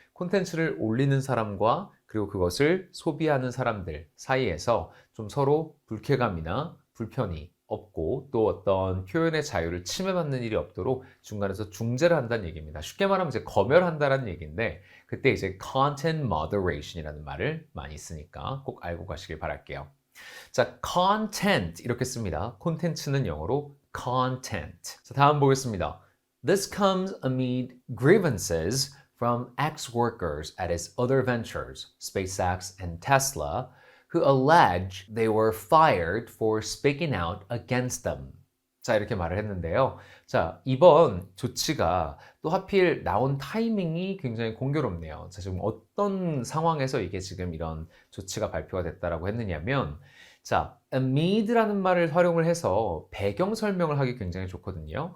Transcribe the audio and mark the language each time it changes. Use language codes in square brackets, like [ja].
[ko] 콘텐츠를 올리는 사람과 그리고 그것을 소비하는 사람들 사이에서 좀 서로 불쾌감이나 불편이 없고 또 어떤 표현의 자유를 침해받는 일이 없도록 중간에서 중재를 한다는 얘기입니다. 쉽게 말하면 이제 검열한다라는 얘기인데 그때 이제 content moderation이라는 말을 많이 쓰니까 꼭 알고 가시길 바랄게요. 자, content 이렇게 씁니다. 콘텐츠는 영어로 content. 자, 다음 보겠습니다. [en] This comes amid grievances from ex-workers at its other ventures, SpaceX and Tesla, who allege they were fired for speaking out against them. [ko] 자, 이렇게 말을 했는데요. 자, 이번 조치가 또 하필 나온 타이밍이 굉장히 공교롭네요. 자, 지금 어떤 상황에서 이게 지금 이런 조치가 발표가 됐다라고 했느냐면, 자, amid라는 말을 활용을 해서 배경 설명을 하기 굉장히 좋거든요.